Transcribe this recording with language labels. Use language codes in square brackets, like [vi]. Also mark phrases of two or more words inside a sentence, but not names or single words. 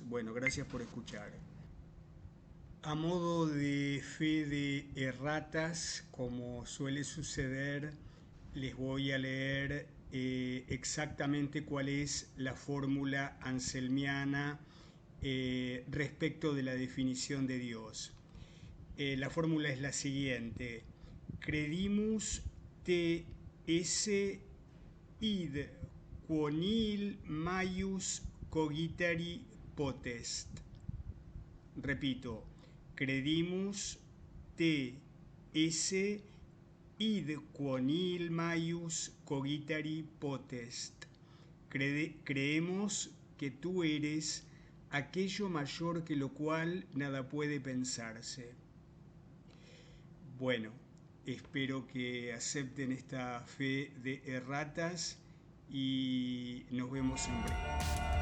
[es] Bueno, gracias por escuchar. A modo de fe de erratas, como suele suceder, les voy a leer exactamente cuál es la fórmula anselmiana respecto de la definición de Dios. La fórmula es la siguiente: [la] credimus te esse id quo nihil maius cogitari potest. Repito, credimus te esse id quo nihil maius cogitari potest. [es] Creemos que tú eres aquello mayor que lo cual nada puede pensarse. Bueno, espero que acepten esta fe de erratas y nos vemos en breve.